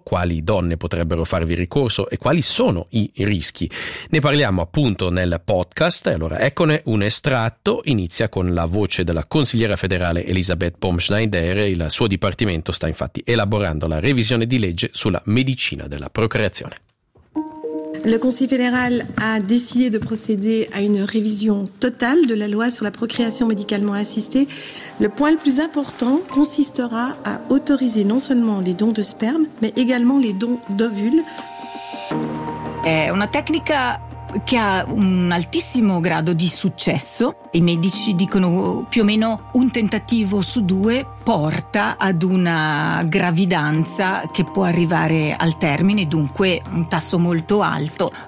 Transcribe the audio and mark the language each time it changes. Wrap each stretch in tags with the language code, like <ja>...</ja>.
<it>Quali donne potrebbero farvi ricorso e quali sono i rischi? Ne parliamo appunto nel podcast, e allora eccone un estratto. Inizia con la voce della consigliera federale Elisabeth Baumschneider. Il suo dipartimento sta infatti elaborando la revisione di legge sulla medicina della procreazione.</it> <fr>Le Conseil fédéral a décidé de procéder à une révision totale de la loi sur la procréation médicalement assistée. Le point le plus important consistera à autoriser non seulement les dons de sperme, mais également les dons d'ovules.</fr> <it>È una tecnica che ha un altissimo grado di successo. I medici dicono più o meno un tentativo su due porta ad una gravidanza che può arrivare al termine, dunque un tasso molto alto.</it>